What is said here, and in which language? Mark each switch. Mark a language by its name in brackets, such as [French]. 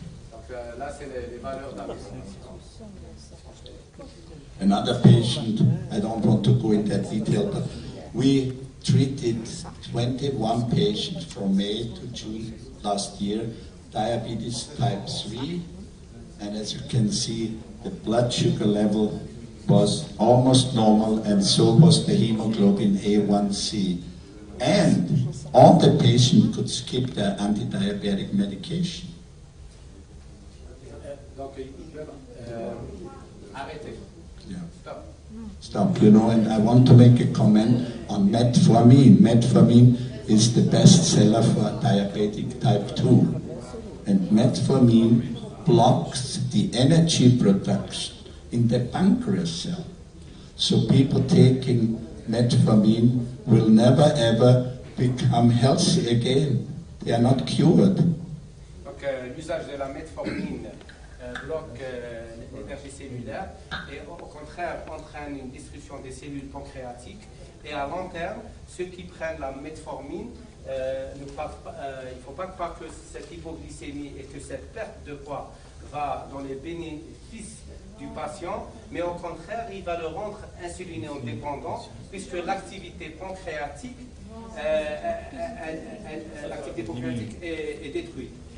[French] Donc là, c'est les valeurs d'amélioration. [English] Another patient, I don't want to go into that detail, but we treated 21 patients from May to June last year, diabetes type 3, and as you can see, the blood sugar level was almost normal, and so was the hemoglobin A1C. And all the patients could skip their anti-diabetic medication. [French] Donc ils peuvent arrêter. [English] Yeah. Stop. Stop, and I want to make a comment on metformin. Metformin is the best seller for diabetic type 2. And metformin blocks the energy production in the pancreas cell. So people taking metformin will never ever become healthy again. They are not cured. [French] Donc l'usage de la metformine bloque l'énergie cellulaire et au contraire entraîne une destruction des cellules pancréatiques. Et à long terme, ceux qui prennent la metformine, il ne faut pas croire que cette hypoglycémie et que cette perte de poids va dans les bénéfices du patient, mais au contraire, il va le rendre insulinéodépendant puisque l'activité pancréatique, est détruite.